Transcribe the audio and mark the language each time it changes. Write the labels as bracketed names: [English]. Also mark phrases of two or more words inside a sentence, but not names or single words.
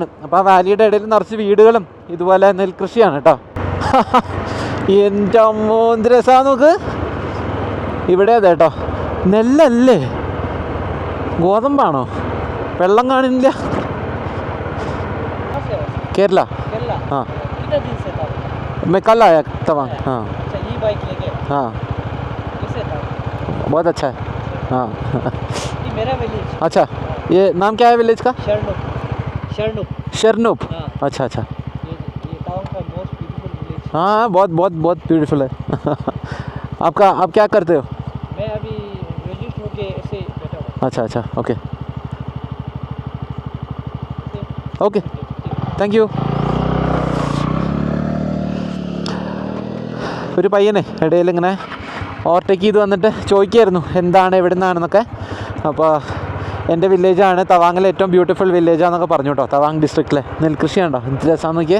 [Malayalam] അപ്പോൾ ആ വാലിയുടെ ഇടയിൽ നിറച്ച് വീടുകളും ഇതുപോലെ നെൽകൃഷിയാണ് കേട്ടോ. എൻ്റെ അമ്മോ എന്ത് രസമാണ് നോക്ക്. ഇവിടെ അതെ കേട്ടോ, നെല്ലല്ലേ ഗോതമ്പാണോ? വെള്ളം കാണില്ല. [Hindi] കേരള हाँ कितना दिन से था? मैं कल आया तवांग. हाँ अच्छा, ये बाइक लेके? हाँ कैसे था? बहुत अच्छा है. हाँ ये मेरा विलेज. अच्छा, ये नाम क्या है विलेज का? शरणुप. शरणुप. शरणुप. अच्छा अच्छा. ये टाउन का [English] most beautiful [Hindi] विलेज. हाँ बहुत बहुत बहुत ब्यूटीफुल है. आप क्या करते हो? मैं अभी ग्रेजुएट होके ऐसे बैठा हूँ. अच्छा अच्छा, [English] okay okay, thank you. [Malayalam] ഒരു പയ്യനെ ഇടയിൽ ഇങ്ങനെ ഓവർടേക്ക് ചെയ്ത് വന്നിട്ട് ചോദിക്കുമായിരുന്നു എന്താണ് എവിടെ നിന്നാണെന്നൊക്കെ. അപ്പോൾ എൻ്റെ വില്ലേജാണ്, തവാങ്ങിലെ ഏറ്റവും ബ്യൂട്ടിഫുൾ വില്ലേജാന്നൊക്കെ പറഞ്ഞു കേട്ടോ. തവാങ് ഡിസ്ട്രിക്റ്റിലെ നെൽകൃഷിയാണോ, എന്ത് രസമാണെന്ന് നോക്കിയേ.